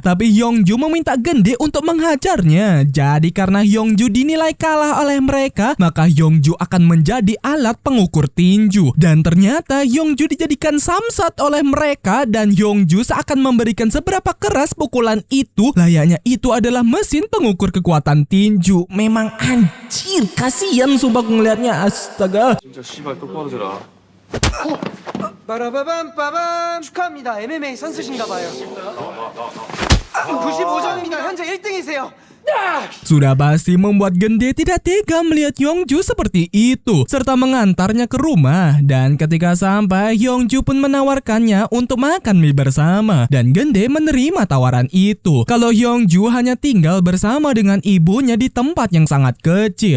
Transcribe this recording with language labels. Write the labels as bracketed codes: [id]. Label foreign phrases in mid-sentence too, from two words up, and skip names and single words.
[id] Tapi Hyungju meminta Gende untuk menghajarnya. Jadi karena Hyungju dinilai kalah oleh mereka, maka Hyungju akan menjadi alat pengukur tinju. Dan ternyata Hyungju dijadikan samsat oleh mereka dan Hyungju seakan memberikan seberapa keras pukulan itu layaknya itu adalah mesin pengukur kekuatan tinju. Memang anjir, kasihan sumpah ngelihatnya, astaga. [ko] 진짜 씨발 똑바로 들어. 빠라바밤 빠밤 축하합니다. MMA 선수신가 봐요. 95점입니다. 현재 1등이세요. [id] Sudah pasti membuat Gende tidak tega melihat Hyungju seperti itu, serta mengantarnya ke rumah. Dan ketika sampai, Hyungju pun menawarkannya untuk makan mie bersama. Dan Gende menerima tawaran itu. Kalau Hyungju hanya tinggal bersama dengan ibunya di tempat yang sangat kecil.